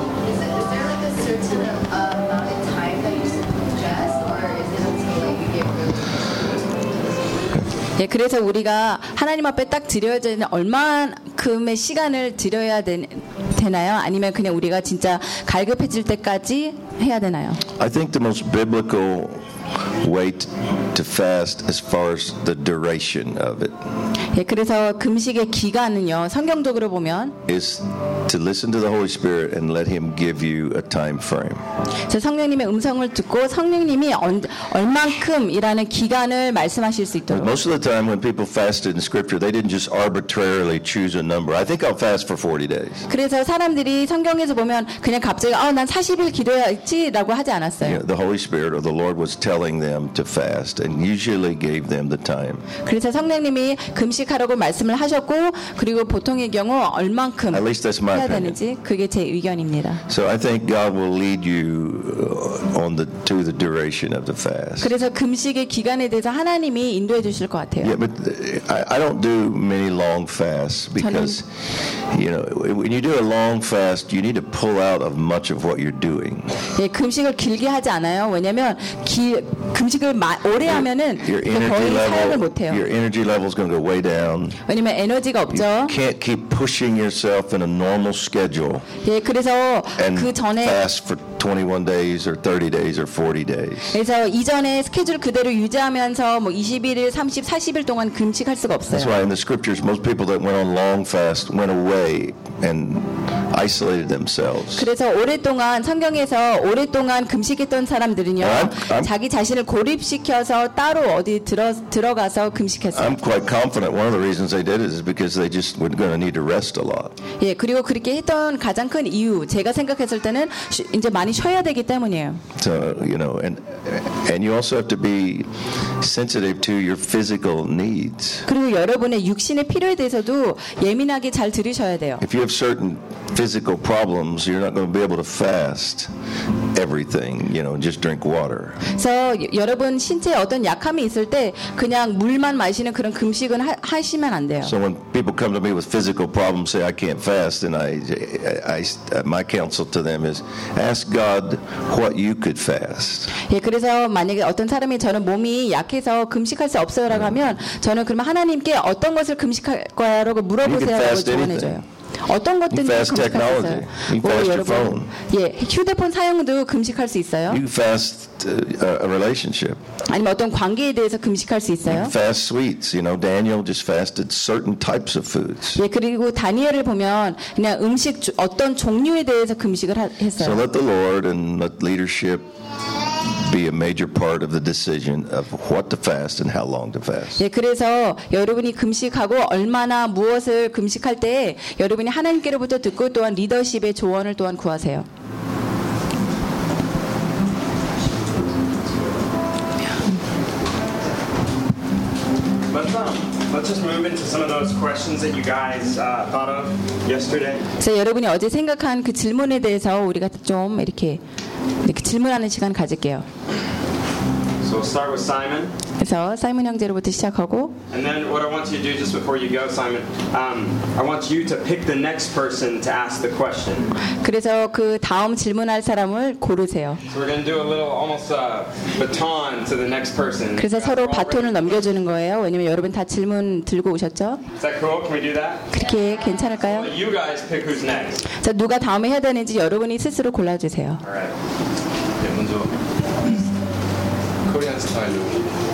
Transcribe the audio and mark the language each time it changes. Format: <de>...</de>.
<en>Is there like a certain amount of time that you suggest, or is it until like you get really?</en> <ko>예, 그래서 우리가 하나님 앞에 딱 드려야 되는 얼마큼의 시간을 드려야 되나요? 아니면 그냥 우리가 진짜 갈급해질 때까지 해야 되나요?</ko> <en>I think the most biblical way to fast as far as the duration of it.</en> <ko>예, 그래서 금식의 기간은요, 성경적으로 보면</ko> <en>is to listen to the Holy Spirit and let Him give you a time frame.</en> <ko>저 성령님의 음성을 듣고 성령님이 얼만큼이라는 기간을 말씀하실 수 있도록.</ko> <en>Most of the time when people fasted in Scripture, they didn't just arbitrarily choose a number. I think I'll fast for 40 days.</en> <ko>그래서 사람들이 성경에서 보면 그냥 갑자기 난 40일 기도해야지라고 하지 않았어요.</ko> <en>Yeah, the Holy Spirit or the Lord was telling them to fast and usually gave them the time.</en> <ko>그래서 성령님이 금식하라고 말씀을 하셨고 그리고 보통의 경우 얼만큼</ko> <en>At least that's my</en> <ko>해야</ko> <en>opinion.</en> <ko>되는지 그게 제 의견입니다.</ko> <en>So I think God will lead you on the to the duration of the fast.</en> <ko>그래서 금식의 기간에 대해서 하나님이 인도해 주실 것 같아요.</ko> <en>Yeah, but I don't do many long fasts because you know when you do a long fast you need to pull out of much of what you're doing.</en> <ko>예, 금식을 길게 하지 않아요. 왜냐면 금식을 오래 하면은 거의 사용을 못 해요.</ko> <en>Your energy level is going to go way down.</en> <ko>왜냐면 에너지가 없죠.</ko> <en>You can't keep pushing yourself in a normal schedule.</en> <ko>예, 그래서 그 전에</ko> <en>fast for 21 days or 30 days or 40 days.</en> <ko>그래서 이전에 스케줄 그대로 유지하면서 뭐 21일, 30, 40일 동안 금식할 수가 없어요.</ko> <en>That's why in the scriptures most people that went on long fast went away and isolated themselves.</en> <ko>그래서 오랫동안 성경에서 오랫동안 금식했던 사람들은요. 자기 자신을 고립시켜서 따로 어디 들어가서 금식했어요.</ko> <en>I'm quite confident one of the reasons they did it is because they just were going to need to rest a lot.</en> <ko>예, 그리고 그렇게 했던 가장 큰 이유 제가 생각했을 때는 이제 많이 쉬어야 되기 때문이에요.</ko> <en>So, you know, and you also have to be sensitive to your physical needs.</en> <ko>그리고 여러분의 육신의 필요에 대해서도 예민하게 잘 들으셔야 돼요.</ko> <en>If you have certain physical problems, you're not going to be able to fast everything, you know, just drink water.</en> <ko>So, 여러분 신체에 어떤 약함이 있을 때 그냥 물만 마시는 그런 금식은 하시면 안 돼요.</ko> <en>So when people come to me with physical problems, say I can't fast, and I my counsel to them is ask God what you could fast.</en> <ko>예, 그래서 만약에 어떤 사람이 저는 몸이 약해서 금식할 수 없어요라고 하면 저는 그러면 하나님께 어떤 것을 금식할 거야라고 물어보세요라고 전해줘요. 어떤 것든지</ko> <en>you fast</en> <ko>금식할</ko> <en>technology.</en> <ko>수 있어요.</ko> <en>You fast</en> <ko>여러분,</ko> <en>your phone.</en> <ko>예, 휴대폰 사용도 금식할 수 있어요.</ko> <en>You fast a relationship.</en> <ko>아니면 어떤 관계에 대해서 금식할 수 있어요.</ko> <en>You fast sweets. You know, Daniel just fasted certain types of foods.</en> <ko>예, 그리고 다니엘을 보면 그냥 음식 어떤 종류에 대해서 금식을 했어요.</ko> <en>So let the Lord and the leadership be a major part of the decision of what to fast and how long to fast.</en> <ko>예, 그래서 여러분이 금식하고 얼마나 무엇을 금식할 때 여러분이 하나님께로부터 듣고 또한 리더십의 조언을 또한 구하세요.</ko> <en>Let's just move into some of those questions that you guys thought of yesterday.</en> <ko>자, 여러분이 어제 생각한 그 질문에 대해서 우리가 좀 이렇게 질문하는 시간 가질게요.</ko> <en>So we'll start with Simon.</en> <ko>그래서 사이먼 형제로부터 시작하고.</ko> <en>And then what I want you to do just before you go, Simon, I want you to pick the next person to ask the question.</en> <ko>그래서 그 다음 질문할 사람을 고르세요.</ko> <en>So we're going to do a little almost a baton to the next person.</en> <ko>그래서 서로 바톤을 넘겨주는 거예요. 왜냐면 여러분 다 질문 들고 오셨죠.</ko> <en>Is that cool? Can we do that?</en> <ko>그렇게 괜찮을까요?</ko> <en>So you guys pick who's next.</en> <ko>자 누가 다음에 해야 되는지 여러분이 스스로 골라주세요.</ko> <en>Alright.</en> <ko>네, 먼저 코리안 스타일로.</ko>